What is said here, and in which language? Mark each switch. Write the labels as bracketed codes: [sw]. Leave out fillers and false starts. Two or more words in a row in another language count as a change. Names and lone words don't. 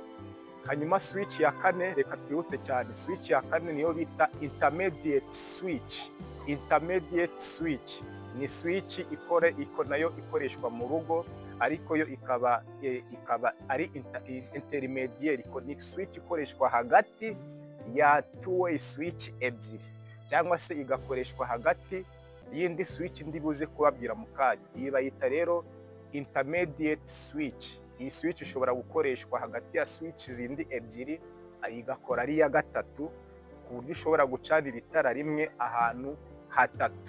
[rw] Hanyuma switch ya kane, reka twihute cyane. Switch ya kane niyo bita [en] intermediate switch. Intermediate switch [rw] ni switch nayo ikoreshwa mu rugo, ariko yo ikaba ari intermediate. Ni switch ikoreshwa hagati ya [en] two way switch [rw] ebyiri, cyangwa se igakoreshwa hagati y'indi switch ndi buze kubabwira mu kanya. Iyi bayita rero [en] intermediate switch. [rw] Iyi switch ishobora gukoreshwa hagati ya switch zindi ebyiri, igakora ari iya gatatu, ku buryo ushobora gucanira itara rimwe ahantu hatatu.